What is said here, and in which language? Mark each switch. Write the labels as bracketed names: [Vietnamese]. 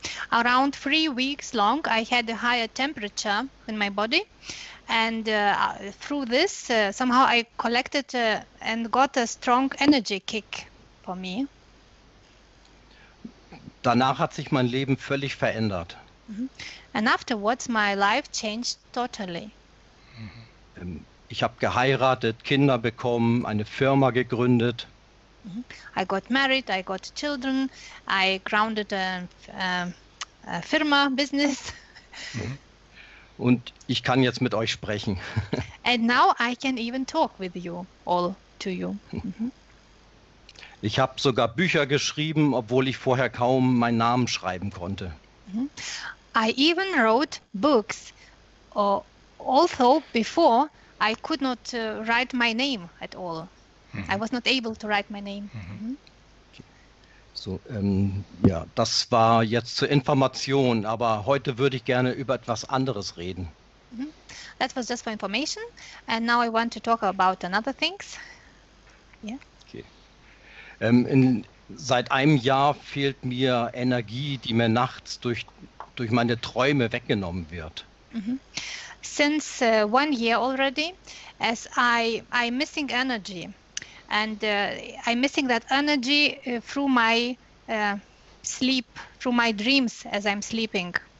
[English] Around 3 weeks long, I had a higher temperature in my body, and through this, somehow I collected and got a strong energy kick for me. [German] Danach hat sich mein Leben völlig verändert. [English] And afterwards, my life changed totally. [German] Ich habe geheiratet, Kinder bekommen, eine Firma gegründet. [English] I got married, I got children, I grounded a firma, business. [German] Und ich kann jetzt mit euch sprechen. [English] And now I can even talk with you, all to you. [German] Ich habe sogar Bücher geschrieben, obwohl ich vorher kaum meinen Namen schreiben konnte. [English] I even wrote books, although before I could not write my name at all. I was not able to write my name. [German] So, ja, das war jetzt zur Information, aber heute würde ich gerne über etwas anderes reden. [English] That was just for information, and now I want to talk about another things. Yeah. Okay. [German] Seit einem Jahr fehlt mir Energie, die mir nachts durch meine Träume weggenommen wird. [English] Since 1 year already, as I'm missing energy, and I'm missing that energy through my sleep, through my dreams as I'm sleeping.